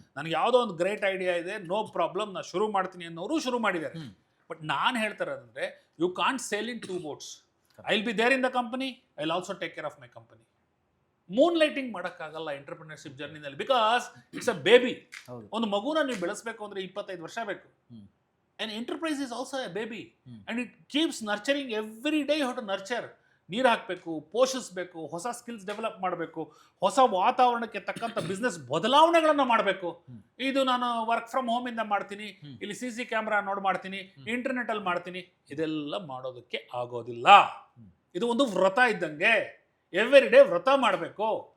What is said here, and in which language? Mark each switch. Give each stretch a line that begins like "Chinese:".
Kannada: ನನಗೆ ಯಾವುದೋ ಒಂದು ಗ್ರೇಟ್ ಐಡಿಯಾ ಇದೆ, ನೋ ಪ್ರಾಬ್ಲಮ್, ನಾ ಶುರು ಮಾಡ್ತೀನಿ ಅನ್ನೋರು ಶುರು ಮಾಡಿದ್ದಾರೆ. ಬಟ್ ನಾನು ಹೇಳ್ತಾರೆ ಅಂದ್ರೆ,
English: You can't sail in 2 boats. I will be there in the company, I will also take care of my company.
Kannada: Moon lighting ಮಾಡೋಕ್ಕಾಗಲ್ಲ entrepreneurship ಜರ್ನಿನಲ್ಲಿ,
English: Because it's a baby.
Kannada: ಒಂದು ಮಗುನ ನೀವು ಬೆಳೆಸಬೇಕು ಅಂದ್ರೆ 25 ವರ್ಷ ಬೇಕು.
English: An enterprise is also a baby, and it keeps nurturing every day. You have to nurture.
Kannada: ನೀರು ಹಾಕಬೇಕು, ಪೋಷಿಸಬೇಕು, ಹೊಸ ಸ್ಕಿಲ್ಸ್ ಡೆವಲಪ್ ಮಾಡಬೇಕು, ಹೊಸ ವಾತಾವರಣಕ್ಕೆ ತಕ್ಕಂಥ ಬಿಸ್ನೆಸ್ ಬದಲಾವಣೆಗಳನ್ನು ಮಾಡಬೇಕು. ಇದು ನಾನು ವರ್ಕ್ ಫ್ರಮ್ ಹೋಮ್ ಇಂದ ಮಾಡ್ತೀನಿ, ಇಲ್ಲಿ CC ಕ್ಯಾಮ್ರಾ ನೋಡಿ ಮಾಡ್ತೀನಿ, ಇಂಟರ್ನೆಟ್ ಅಲ್ಲಿ ಮಾಡ್ತೀನಿ, ಇದೆಲ್ಲ ಮಾಡೋದಕ್ಕೆ ಆಗೋದಿಲ್ಲ. ಇದು ಒಂದು ವ್ರತ ಇದ್ದಂಗೆ. ಎವ್ರಿ ಡೇ ವ್ರತ ಮಾಡಬೇಕು.